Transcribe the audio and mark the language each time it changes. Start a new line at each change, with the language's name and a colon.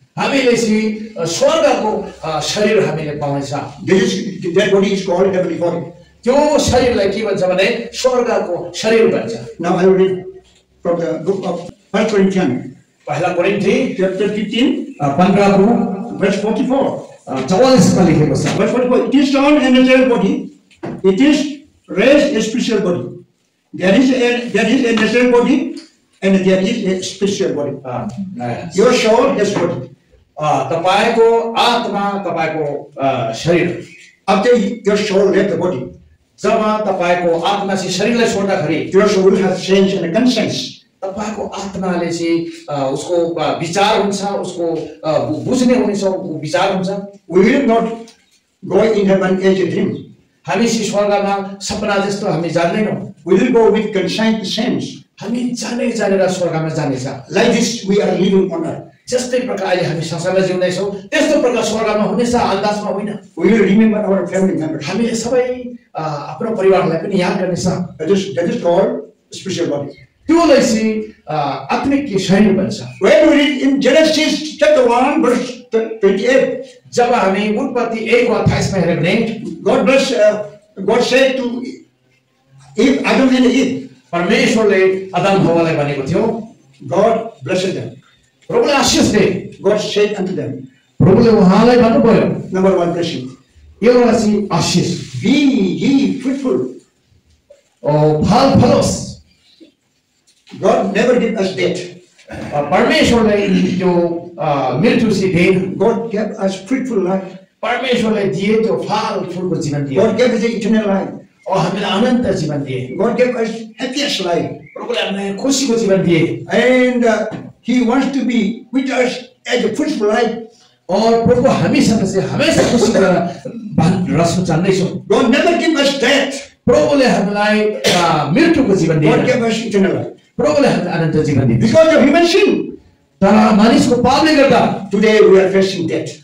Nepali: हामीले चाहिँ स्वर्गको शरीर हामीले पाउनेछ
English: That body is called heavenly body.
Nepali: त्यो शरीरलाई के भन्छ भने स्वर्गको शरीर भन्छ
English: Now I will read from the book of 1 Corinthians,
Nepali: पहिला कोरिन्थी
English: chapter 15,
Nepali: 15 को
English: verse 44.
Nepali: 44 मा लेखेको छ
English: Verse 44. It is sown a natural body. It is raised a spiritual body. There is a natural body and there is a spiritual body. Your soul has body.
Nepali: तपाईको आत्मा तपाईको शरीर
English: After your soul left the body,
Nepali: जब तपाईको आत्मा चाहिँ शरीरलाई छोड्दाखेरि
English: your soul has sense and conscience.
Nepali: तपाईको आत्माले चाहिँ उसको विचार हुन्छ उसको बुझ्ने हुनेछ विचार हुन्छ
English: We will not go in heaven as a dream.
Nepali: हामी चाहिँ स्वर्गमा सपना जस्तो हामी जान्दैनौँ
English: We will go with conscious sense.
Nepali: हामी जानेर स्वर्गमा जानेछ
English: Like this, we are living on earth.
Nepali: जस्तै प्रकार अहिले हामी संसारमा जिउँदैछौँ त्यस्तो प्रकार स्वर्गमा हुनेछ अन्दाजमा होइन
English: We will remember our family members.
Nepali: हामीले सबै आफ्नो परिवारलाई पनि याद गर्नेछ
English: That is called spiritual body.
Nepali: त्योलाई चाहिँ आत्मिक शरीर भन्छ
English: When we read in Genesis chapter 1, verse 28,
Nepali: जब हामी उत्पत्ति 1 को 28 मा हेर्यौं भने
English: God said to Eve, Adam and Eve,
Nepali: परमेश्वरले आदम हव्वालाई भनेको थियो
English: God blessed them.
Nepali: प्रभुले आशीष दिए
English: God said unto them,
Nepali: प्रभुले उहाँलाई भन्नुभयो
English: number one blessing,
Nepali: एउटा चाहिँ आशीष
English: be ye fruitful.
Nepali: फल follows
English: God never gave us death.
Nepali: परमेश्वरले त्यो मृत्यु चाहिँ दिएन
English: God gave us fruitful life.
Nepali: परमेश्वरले दिए त्यो फल फुलको जीवन दिए
English: God gave us the eternal life.
Nepali: और हामीलाई अनन्त जीवन दिए
English: God gave us happiest life.
Nepali: प्रभुले हामीलाई खुसीको जीवन दिए
English: And He wants to be with us as a fruitful life.
Nepali: और प्रभु हामीसँग चाहिँ हमेशा खुसी गरेर रस्न चाहन्छौँ
English: God never gave us death.
Nepali: प्रभुले हामीलाई मृत्युको जीवन दिए
English: God gave us eternal life.
Nepali: प्रभुले हामीलाई अनन्त जीवन दिए
English: Because of human sin,
Nepali: तर मानिसको पापले गर्दा
English: today we are facing death.